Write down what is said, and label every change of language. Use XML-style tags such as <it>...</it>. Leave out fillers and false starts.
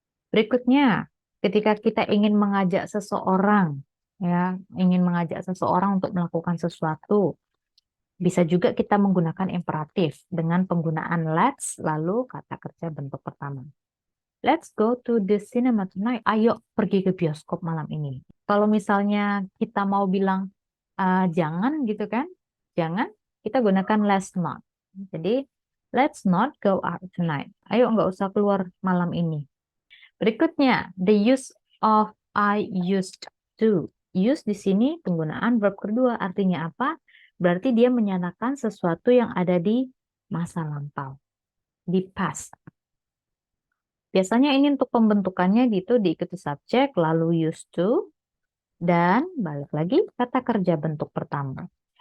<id>Berikutnya, ketika kita ingin mengajak seseorang, ya, ingin mengajak seseorang untuk melakukan sesuatu, bisa juga kita menggunakan imperatif dengan penggunaan let's, lalu kata kerja bentuk pertama.</id> <en>Let's go to the cinema tonight.</en> <id>Ayo pergi ke bioskop malam ini. Kalau misalnya kita mau bilang jangan gitu kan, jangan, kita gunakan let's not.</id> <en>Jadi, let's not go out tonight.</en> <id>Ayo nggak usah keluar malam ini. Berikutnya,</id> <en>the use of I used to.</en> <id>Use di sini penggunaan verb kedua. Artinya apa? Berarti dia menyatakan sesuatu yang ada di masa lampau. Di past. Biasanya ini untuk pembentukannya gitu diikuti subjek, lalu used to, dan balik lagi kata kerja bentuk pertama.</id>